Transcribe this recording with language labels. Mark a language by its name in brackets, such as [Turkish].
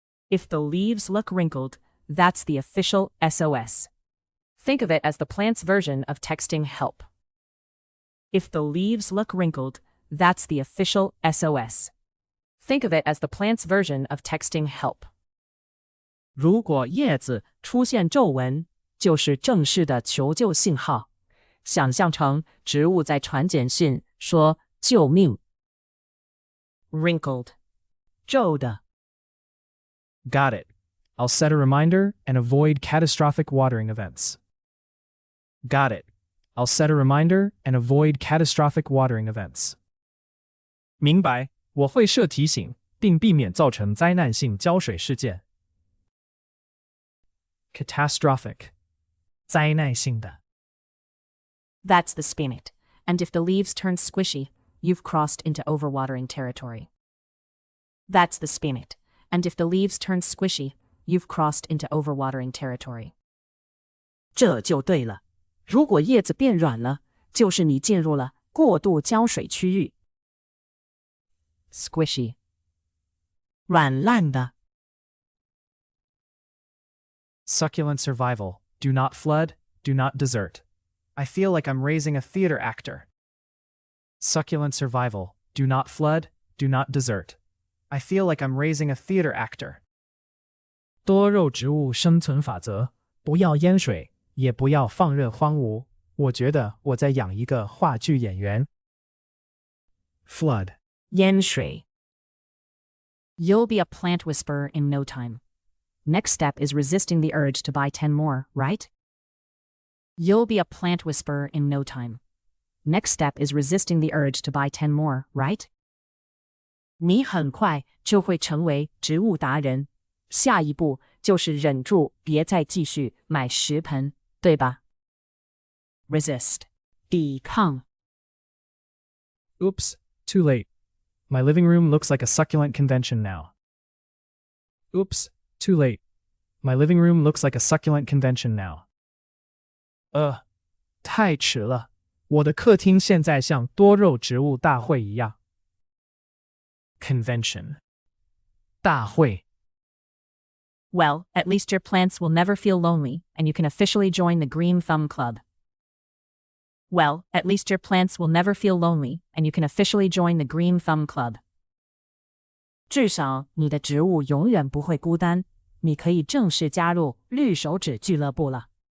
[English] If the leaves look wrinkled, that's the official SOS. Think of it as the plant's version of texting help. If the leaves look wrinkled, that's the official SOS. Think of it as the plant's version of texting help. [Chinese] 如果叶子出现皱纹，就是正式的求救信号。想象成植物在传简讯说救命。 Wrinkled. 皱的。 [English] Got it. I'll set a reminder and avoid catastrophic watering events. Got it. I'll set a reminder and avoid catastrophic watering events. [Chinese] 明白，我会设提醒，并避免造成灾难性浇水事件。 Catastrophic. 灾难性的。 [English] That's the spinet. And if the leaves turn squishy, you've crossed into overwatering territory. That's the spinet. And if the leaves turn squishy, you've crossed into overwatering territory. [Chinese] 这就对了。如果叶子变软了，就是你进入了过度浇水区域。 Squishy. 软烂的。 [English] Succulent survival. Do not flood, do not desert. I feel like I'm raising a theater actor. Succulent survival. Do not flood, do not desert. I feel like I'm raising a theater actor. [Chinese] 多肉植物生存法则：不要淹水，也不要放任荒芜。我觉得我在养一个话剧演员。 [English] Flood. [Chinese] 淹水。 [English] You'll be a plant whisperer in no time. Next step is resisting the urge to buy 10 more, right? You'll be a plant whisperer in no time. Next step is resisting the urge to buy 10 more, right? [Chinese] 你很快就会成为植物达人。下一步就是忍住别再继续买10盆，对吧？ Resist. 抵抗。 [English] Oops, too late. My living room looks like a succulent convention now. Oops, too late. My living room looks like a succulent convention now. [Chinese] 太迟了。我的客厅现在像多肉植物大会一样。 Convention. 大会。 [English] Well, at least your plants will never feel lonely, and you can officially join the Green Thumb Club. Well, at least your plants will never feel lonely, and you can officially join the Green Thumb Club. [Chinese] 至少你的植物永远不会孤单，你可以正式加入绿手指俱乐部了。